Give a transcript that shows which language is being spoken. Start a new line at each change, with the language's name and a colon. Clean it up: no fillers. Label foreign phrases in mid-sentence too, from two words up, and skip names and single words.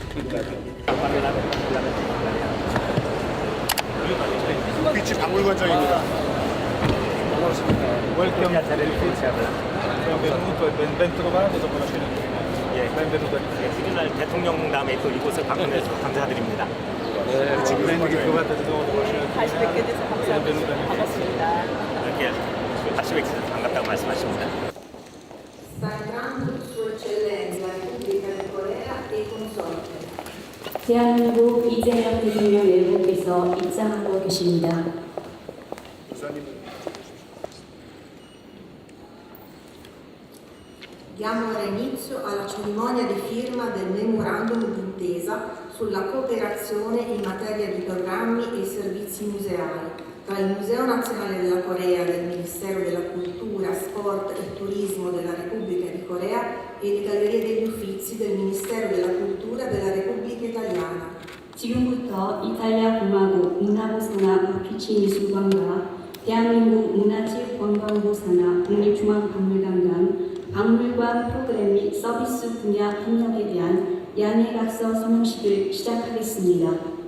Korean: uffici 박물관장입니다.
English: Welcome to the ufficio.
Italian: Benvenuto e ben trovato dopo la cena.
Korean: 예,
Italian: benvenuto.
Korean: 오늘 대통령담에 또 이곳을 방문해서 감사드립니다.
Italian: Ben ritrovata di nuovo dopo la cena.
Korean: 다시 뵙게 돼서 감사합니다. 반갑습니다. 이렇게 다시 뵙게 돼서 반갑다고 말씀하십니다.
Italian: Sta entrando Sua Eccellenza la Repubblica di Corea e consorte.
Korean: 대한민국 이재명 대통령 외국에서 입장하고 계십니다.
Italian: Diamo ora inizio alla cerimonia di firma del memorandum d'intesa sulla cooperazione in materia di programmi e servizi museali tra il Museo Nazionale della Corea del Ministero della Cultura, Sport e Turismo della Repubblica di Corea e le Gallerie degli Uffizi del Ministero della Cultura della Repubblica Italiana.
Korean: 지금부터 이탈리아 공화국 문화부 산하 uffici 미술관과 대한민국 문화체육관광부 산하 국립중앙박물관 간 박물관 프로그램 및 서비스 분야 협력에 대한 양해각서 서명식을 시작하겠습니다.